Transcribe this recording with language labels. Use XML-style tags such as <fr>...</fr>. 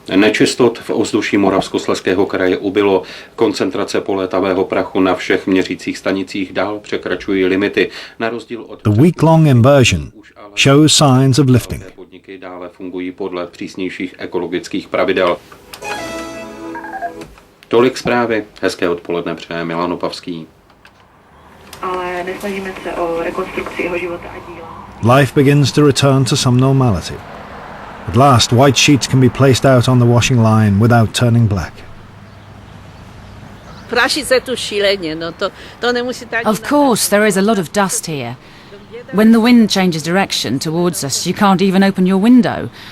<cs>Nečistot v ovzduší Moravskoslezského kraje ubylo. Koncentrace polétavého prachu na všech měřících stanicích dál překračují limity. Na rozdíl od</cs> <en>The week-long inversion shows signs of lifting.</en> <cs>Podniky dále fungují podle přísnějších ekologických pravidel. Tolik zprávy. Hezké odpoledne přeje Milan Opavský. Ale nesnažíme se o rekonstrukci jeho života a díla.</cs> <en>Life begins to return to some normality. At last, white sheets can be placed out on the washing line without turning black. Of course, there is a lot of dust here. When the wind changes direction towards us, you can't even open your window.</en>